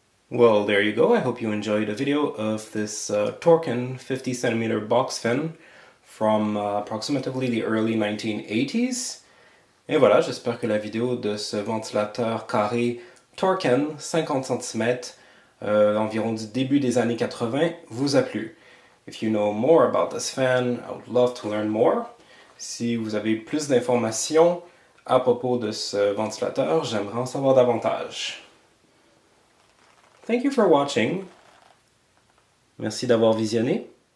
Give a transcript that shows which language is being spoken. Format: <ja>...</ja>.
<en>Well, there you go. I hope you enjoyed a video of this Torcan 50cm box fan from approximately the early 1980s.</en> <fr>Et voilà, j'espère que la vidéo de ce ventilateur Carré Torcan 50 cm environ du début des années 80 vous a plu.</fr> <en>If you know more about this fan, I would love to learn more.</en> <fr>Si vous avez plus d'informations à propos de ce ventilateur, j'aimerais en savoir davantage.</fr> <en>Thank you for watching.</en> <fr>Merci d'avoir visionné.</fr>